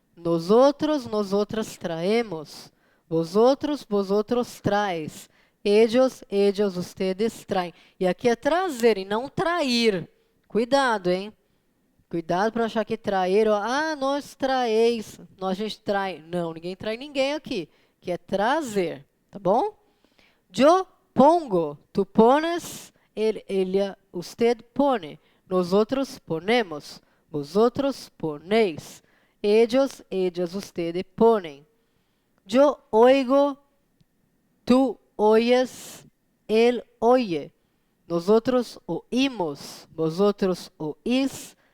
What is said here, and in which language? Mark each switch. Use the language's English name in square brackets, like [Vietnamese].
[Spanish] Nosotros, nosotras traemos. Vosotros traes. Ellos, ustedes traem. [Portuguese] E aqui é trazer e não trair. Cuidado, hein? Cuidado para achar que trair, ó, nós traeis, nós a gente trai. Não, ninguém trai ninguém aqui, que é trazer, tá bom? [Spanish] Yo pongo, tu pones, ella, usted pone, nosotros ponemos, vosotros ponéis, ellas, ustedes ponen. Yo oigo, tú oyes, él oye. Nosotros oímos, vosotros oís,